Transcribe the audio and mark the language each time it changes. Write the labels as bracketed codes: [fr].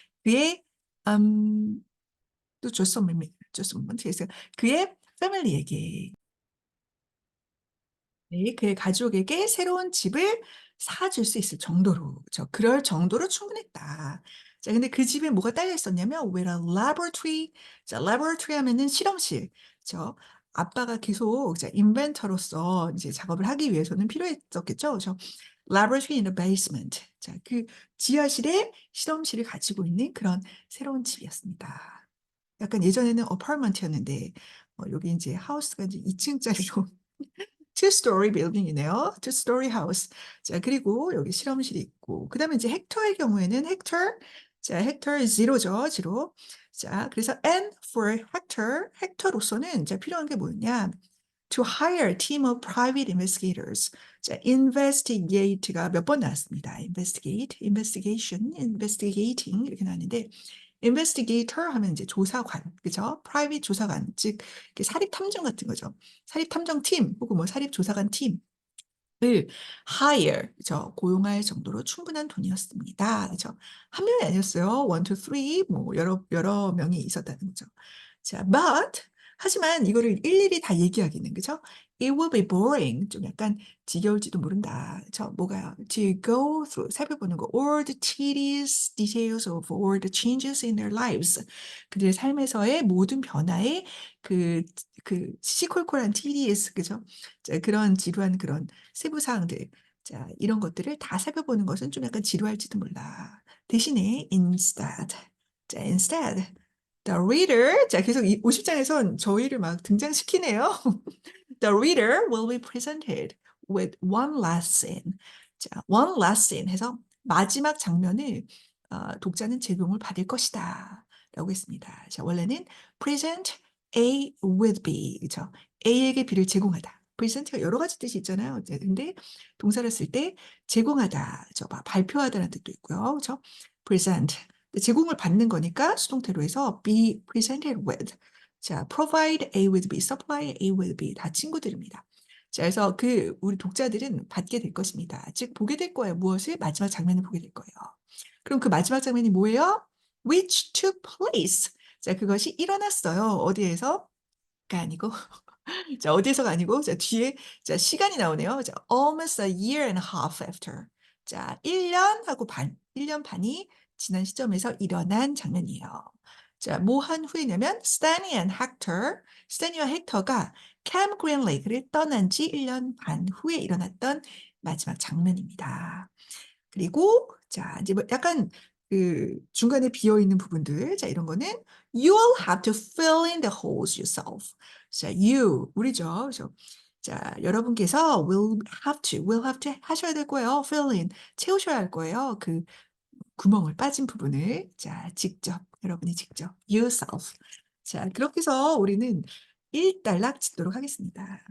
[ko] 그의 또 줬으면 그래서 그의 패밀리에게 네, 그의 가족에게 새로운 집을 사줄 수 있을 정도로, 그럴 정도로 충분했다. 자, 근데 그 집에 뭐가 딸려 있었냐면, [en] with a laboratory. [ko] 자, laboratory 하면은 실험실. 저 아빠가 계속 자, 인벤터로서 이제 작업을 하기 위해서는 필요했었겠죠. 그래서 [en] laboratory in the basement. [ko] 자, 그 지하실에 실험실을 가지고 있는 그런 새로운 집이었습니다. 약간 예전에는 어파트먼트였는데, 여기 이제 하우스가 이제 2층짜리로 two-story building이네요. [en] two-story house. [ko] 자, 그리고 여기 실험실이 있고, 그 다음에 이제 헥터의 경우에는 헥터, 자, 헥터 zero죠, zero. 자, 그래서 [en] N for Hector, [ko] 헥터로서는 자, 필요한 게 뭐였냐? [en] To hire a team of private investigators. [ko] 자, investigate가 몇 번 나왔습니다. investigate, investigation, investigating 이렇게 나왔는데 investigator 하면 이제 조사관, 그죠? private 조사관, 즉 이렇게 사립 탐정 같은 거죠. 사립 탐정 팀 혹은 뭐 사립 조사관 팀을 hire, 그죠? 고용할 정도로 충분한 돈이었습니다. 그죠? 한 명이 아니었어요. [en] one, two, three, [ko] 뭐 여러 명이 있었다는 거죠. 자, but 하지만 이거를 일일이 다 얘기하기는 그죠? [en] It will be boring. [ko] 좀 약간 지겨울지도 모른다. 뭐가요? [en] To go through [ko] 살펴보는 거. [en] All the tedious details of all the changes in their lives. [ko] 그들의 삶에서의 모든 변화의 그, 시시콜콜한 tedious 그죠? 자, 그런 지루한 그런 세부 사항들. 자, 이런 것들을 다 살펴보는 것은 좀 약간 지루할지도 몰라. 대신에 instead. [en] 자, instead. The reader, [ko] 자, 계속 이 50장에선 저희를 막 등장시키네요. [en] The reader will be presented with one last scene. [ko] 자, one last scene 해서 마지막 장면을 독자는 제공을 받을 것이다. 라고 했습니다. [en] 자, [ko] 원래는 [en] present A with B. [ko] 그죠? A에게 B를 제공하다. present가 여러 가지 뜻이 있잖아요. 근데 동사를 쓸 때 제공하다, 발표하다는 뜻도 있고요. 그죠? present. 제공을 받는 거니까 수동태로 해서 [en] be presented with. 자, provide A with B, supply A with B [ko] 다 친구들입니다. 자, 그래서 우리 독자들은 받게 될 것입니다. 즉 보게 될 거예요. 무엇을? 마지막 장면을 보게 될 거예요. 그럼 그 마지막 장면이 뭐예요? [en] Which took place. [ko] 자, 그것이 일어났어요. 어디에서? 가 아니고 자, 어디에서가 아니고, 자, 뒤에, 자, 시간이 나오네요. [en] 자, almost a year and a half after. [ko] 자, 1년 하고 반, 1년 반이 지난 시점에서 일어난 장면이에요. 자, 뭐 한 후에냐면, Stanley and Hector, 스탠리와 헥터가 캠 그린 레이크를 떠난 지 1년 반 후에 일어났던 마지막 장면입니다. 그리고, 자, 이제 뭐 약간 그 중간에 비어 있는 부분들. 자, 이런 거는 [en] you'll have to fill in the holes yourself. [ko] 자, 우리죠. 그래서 자, 여러분께서 [en] will have to [ko] 하셔야 될 거예요. fill in, 채우셔야 할 거예요. 그 구멍을 빠진 부분을. 자, 여러분이 직접 yourself. 자, 그렇게 해서 우리는 일단락 짓도록 하겠습니다.